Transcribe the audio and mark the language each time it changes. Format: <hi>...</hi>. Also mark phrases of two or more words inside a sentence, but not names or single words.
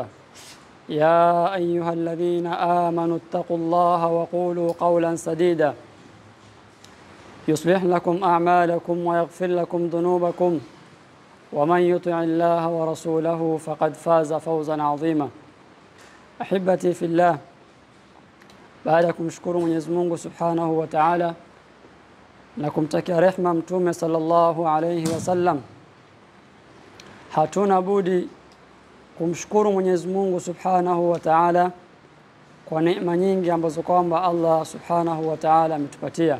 <ar>يا أيها الذين آمنوا اتقوا الله وقولوا قولا سديدا يصلح لكم أعمالكم ويغفر لكم ذنوبكم، ومن يطع الله ورسوله فقد فاز فوزا عظيما. أحبتي في الله،</ar> <sw>baadakum shukuru Mwenyezi Mungu</sw> <ar>سبحانه وتعالى</ar> <sw>na kumtakia rehema Mtume</sw> <ar>صلى الله عليه وسلم,</ar> <sw>hatuna budi kumshukuru Mwenyezi Mungu</sw> <ar>سبحانه وتعالى</ar> <sw>kwa neema nyingi ambazo kwamba Allah</sw> <ar>سبحانه وتعالى</ar> <sw>ametupatia.</sw>